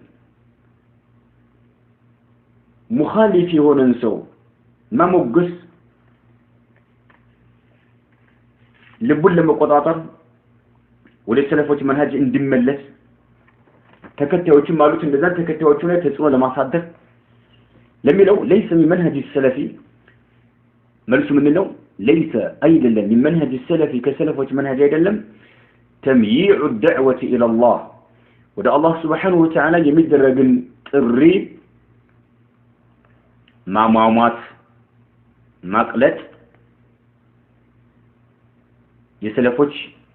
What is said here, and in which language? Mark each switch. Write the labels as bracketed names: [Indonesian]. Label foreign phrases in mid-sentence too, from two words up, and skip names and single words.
[Amharic] ሙኻሊፍ የሆነን ሰው ማሞገስ ልቡን ለመቆጣጠር ወደ ሰለፎች መንሃጅ እንዲመለስ ተከታዮቹም አሉት እንደዛ ተከታዮቹ ላይ ተጽዕኖ ለማሳደር ለሚለው [Arabic] ليس من منهج السلفي [Amharic] መልሱ ምንድነው? ليس አይደለም [Arabic] من منهج السلفي [Amharic] ከሰለፎች መንሃጅ አይደለም። [Arabic] تمييع الدعوة إلى الله [Amharic] ወደ አላህ [Arabic] سبحانه وتعالى [Amharic] የሚደረግን ጥሪ ማሟሟት ማቅለጥ የሰለፎች